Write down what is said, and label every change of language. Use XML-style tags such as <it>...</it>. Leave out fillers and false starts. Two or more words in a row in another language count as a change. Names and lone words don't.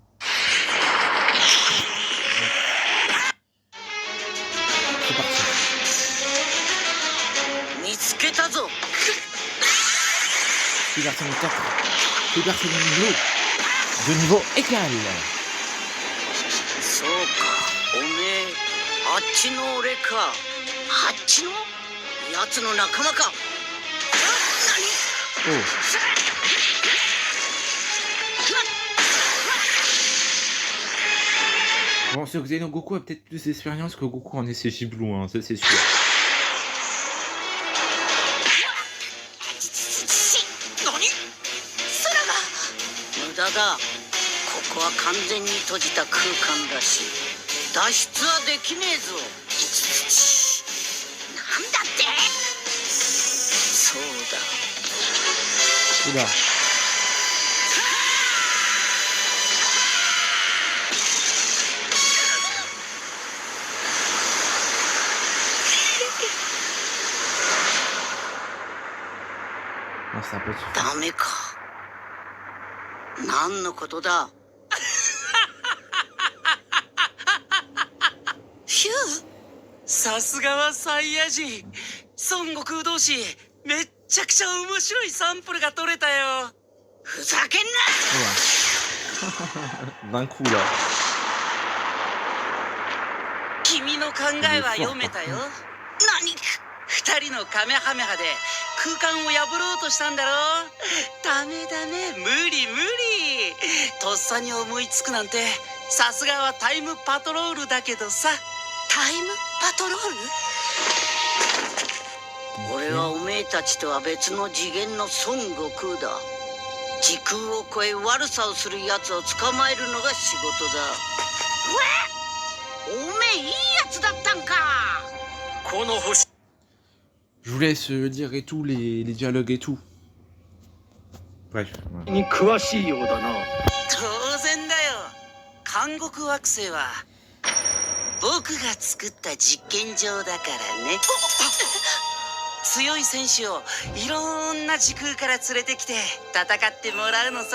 <fr>C'est parti. Super Saiyan 4. Super Saiyan Blue. De niveau égal.</fr> <ja>そうか、おめえあっちの俺か。あっちのやつの仲間か。何？</ja> <fr>Oh. Bon, sur Xeno Goku a peut-être plus d'expérience que Goku en SSJ Blue, hein, ça c'est sûr.</fr> <ja>無駄だ。ここは完全に閉じた空間だし、脱出はできねえぞ。なんだって？そうだ。</ja> <fr>Oula. Non, ça peut suffire.</fr> <ja>ダメか。何のことだ。ヒュー。さすがはサイヤ人。孫悟空同士、めっちゃくちゃ面白いサンプルが取れたよ。ふざけんな。</ja> <fr>D'un coup là.</fr> <ja>君の考えは読めたよ。何？二人のカメハメハで空間を破ろうとしたんだろ。ダメダメ、無理無理。とっさに思いつくなんて、さすがはタイムパトロールだけどさ。タイムパトロール？俺はおめえたちとは別の次元の孫悟空だ。時空を超え悪さをする奴を捕まえるのが仕事だ。おめえいいやつだったんか。この星</ja> <fr>Je vous laisse lire et tout, les dialogues et tout. Bref. Voilà.</fr> <ja>に詳しいようだな。当然だよ。監獄惑星は僕が作った実験場だからね。強い選手をいろんな時空から連れてきて戦ってもらうのさ。</ja>